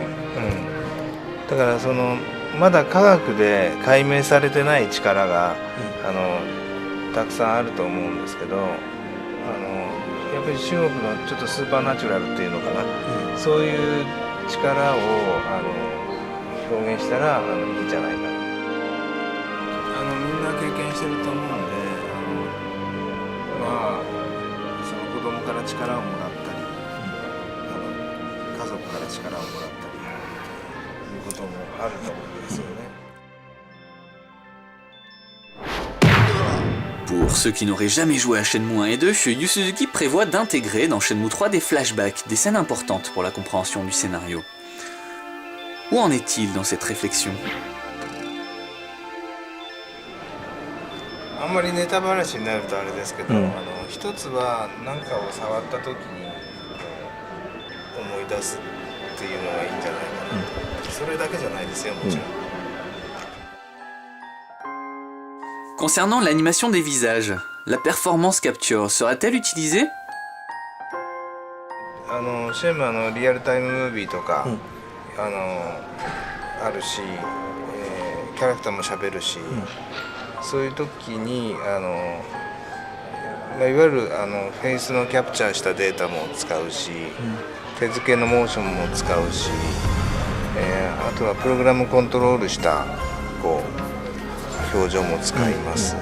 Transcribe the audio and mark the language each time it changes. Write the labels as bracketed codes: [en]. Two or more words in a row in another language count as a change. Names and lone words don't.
[ja] だからまだ科学で解明されてない力が、たくさんあると思うんですけど、やっぱり中国のちょっとスーパーナチュラルっていうのかな、そういう力を表現したらいいんじゃないかな。みんな経験してると思うんで、子供から力をもらったり、家族から力をもらったりいうこともあると思うんですよね。 [fr] Pour ceux qui n'auraient jamais joué à Shenmue 1 et 2, Yu Suzuki prévoit d'intégrer dans Shenmue 3 des flashbacks, des scènes importantes pour la compréhension du scénario. Où en est-il dans cette réflexion? [ja] あんまりネタバラシになるとあれですけど、一つは何かを触った時に思い出すっていうのがいいんじゃないかな、それだけじゃないですよ、もちろん。 [fr] Concernant l'animation des visages, la performance capture sera-t-elle utilisée? [ja] シェムリアルタイムムービーとか、あるし、キャラクターも喋るし、そういう時にいわゆるフェイスのキャプチャーしたデータも使うし、手付けのモーションも使うし、あとはプログラムコントロールした表情も使います。